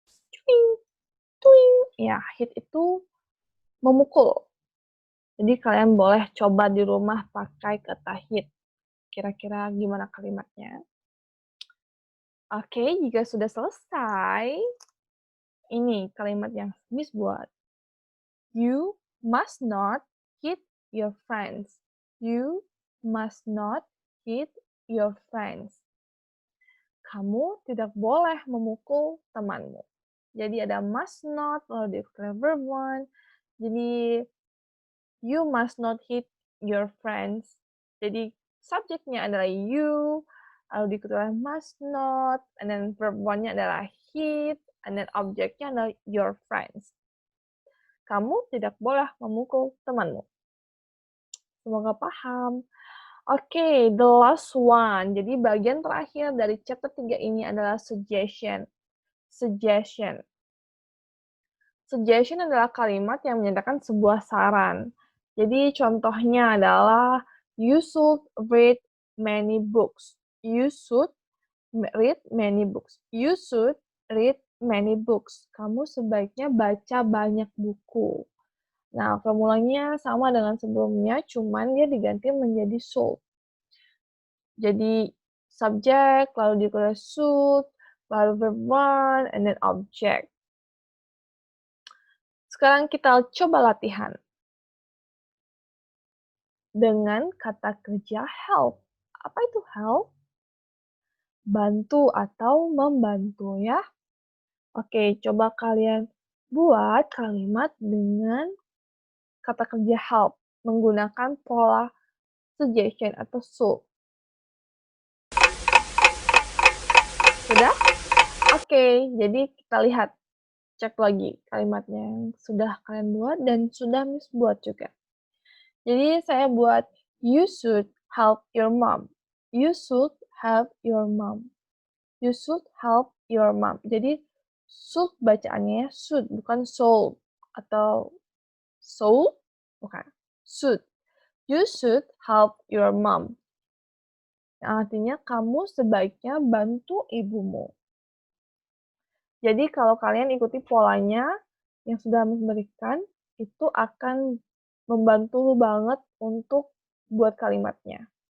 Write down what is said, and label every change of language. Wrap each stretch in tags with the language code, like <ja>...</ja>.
<id>Twing, twing. Ya, hit itu memukul. Jadi kalian boleh coba di rumah pakai kata hit. Kira-kira gimana kalimatnya? Oke, jika sudah selesai, ini kalimat yang Miss buat.</id> <en>You must not hit your friends. You must not hit your friends.</en> <id>Kamu tidak boleh memukul temanmu. Jadi ada must not, lalu di verb one.</id> <en>Jadi you must not hit your friends.</en> <id>Jadi subjeknya adalah you, lalu diikuti oleh must not, and then verb one-nya adalah hit, and then objeknya adalah your friends. Kamu tidak boleh memukul temanmu. Semoga paham. Oke,</id> <en>the last one.</en> <id>Jadi bagian terakhir dari chapter 3 ini adalah suggestion. Suggestion. Suggestion adalah kalimat yang menyatakan sebuah saran. Jadi contohnya adalah</id> <en>you should read many books. You should read many books. You should read many books.</en> <id>Kamu sebaiknya baca banyak buku. Nah, formulanya sama dengan sebelumnya, cuman dia diganti menjadi should. Jadi subjek, lalu diikuti should, lalu verb one, and then object. Sekarang kita coba latihan dengan kata kerja help. Apa itu help? Bantu atau membantu ya. Oke, coba kalian buat kalimat dengan kata kerja help menggunakan pola suggestion atau should. Sudah? Oke, jadi kita lihat, cek lagi kalimatnya yang sudah kalian buat dan sudah Miss buat juga. Jadi saya buat,</id> <en>you should help your mom. You should help your mom. You should help your mom.</en> <id>Jadi should bacaannya should bukan soul atau soul bukan. Should.</id> <en>You should help your mom.</en> <id>Yang artinya kamu sebaiknya bantu ibumu. Jadi kalau kalian ikuti polanya yang sudah Miss berikan, itu akan membantu banget untuk buat kalimatnya.</id>